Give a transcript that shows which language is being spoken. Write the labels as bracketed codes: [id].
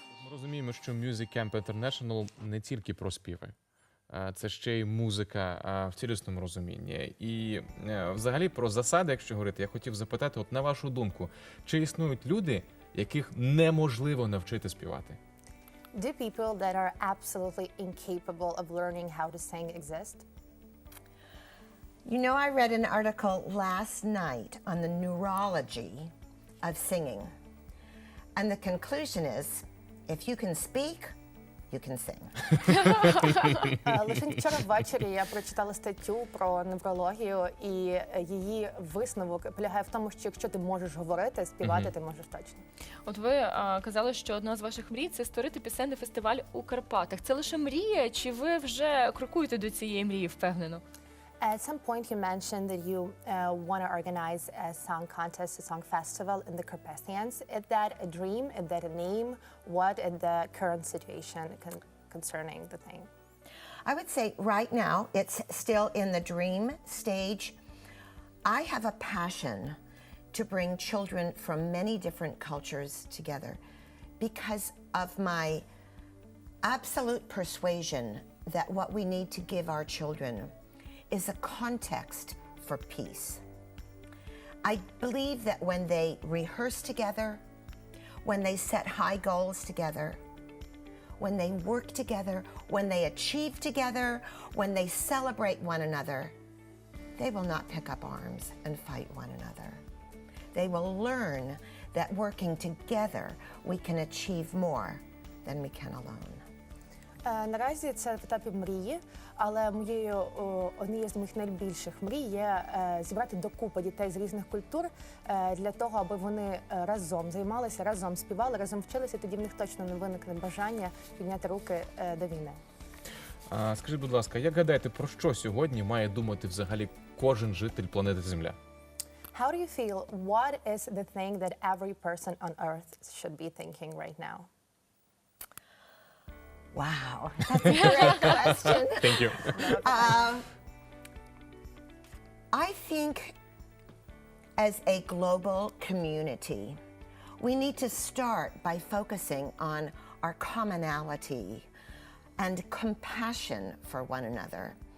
[uk] Розуміємо, що Music Camp International не тільки про співи. Це ще й музика в цілісному розумінні. І взагалі про засади, якщо говорити, я хотів запитати, от на вашу думку, чи існують люди, яких неможливо навчити співати? [en] Do people that are absolutely incapable of learning how to sing exist? You know, I read an article last night on the neurology of singing. And the conclusion is, if you can speak, you can sing. [uk] Лише вчора ввечері я прочитала статтю про неврологію, і її висновок полягає в тому, що якщо ти можеш говорити, співати ти можеш точно. От ви казали, що одна з ваших мрій – це створити пісенний фестиваль у Карпатах. Це лише мрія, чи ви вже крокуєте до цієї мрії впевнено? [en] At some point you mentioned that you want to organize a song contest, a song festival in the Carpathians. Is that a dream? Is that a name? What is the current situation concerning the thing? I would say right now it's still in the dream stage. I have a passion to bring children from many different cultures together because of my absolute persuasion that what we need to give our children is a context for peace. I believe that when they rehearse together, when they set high goals together, when they work together, when they achieve together, when they celebrate one another, they will not pick up arms and fight one another. They will learn that working together we can achieve more than we can alone. [uk] Наразі це в етапі мрії, але однією з моїх найбільших мрій є зібрати докупи дітей з різних культур для того, аби вони разом займалися, разом співали, разом вчилися, тоді в них точно не виникне бажання підняти руки до війни. Скажіть, будь ласка, як гадаєте, про що сьогодні має думати взагалі кожен житель планети Земля? [en] How do you feel? What is the thing that every person on Earth should be thinking right now? Wow, that's a great question. Thank you. I think as a global community, we need to start by focusing on our commonality and compassion for one another.